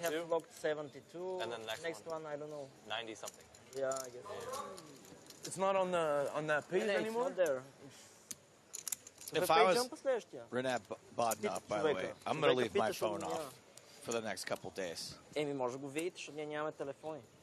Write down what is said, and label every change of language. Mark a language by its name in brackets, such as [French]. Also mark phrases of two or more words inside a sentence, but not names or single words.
[English] We have locked 72. And then next one, I don't know. 90 something. Yeah, I guess. It's not on that page anymore? It's not there. If I was Renat Bodnop, by the way, I'm going to leave my phone off for the next couple days. [Bulgarian] Еми, може да го видите, защото ние нямаме телефони.